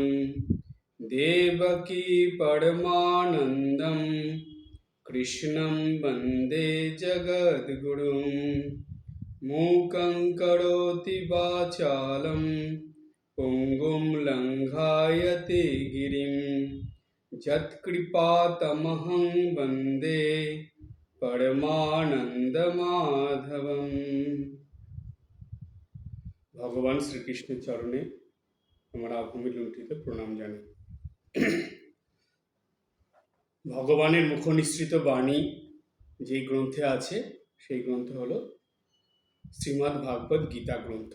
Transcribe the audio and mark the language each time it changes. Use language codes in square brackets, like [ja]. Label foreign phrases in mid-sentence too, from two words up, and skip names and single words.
[sa] देवकी परमानन्दं कृष्णं वन्दे जगद्गुरुं मूकं करोति वाचालं पुङ्गुं लङ्घयते गिरिं यत्कृपातमहं वन्दे परमानंदमाधवम। [bn] ভগবান শ্রীকৃষ্ণের চরণে আমরা ভূমি লুণ্ঠিত প্রণাম জানাই। ভগবানের মুখনিসৃত বাণী যেই গ্রন্থে আছে সেই গ্রন্থ হলো শ্রীমদ্ ভাগবত গীতা গ্রন্থ।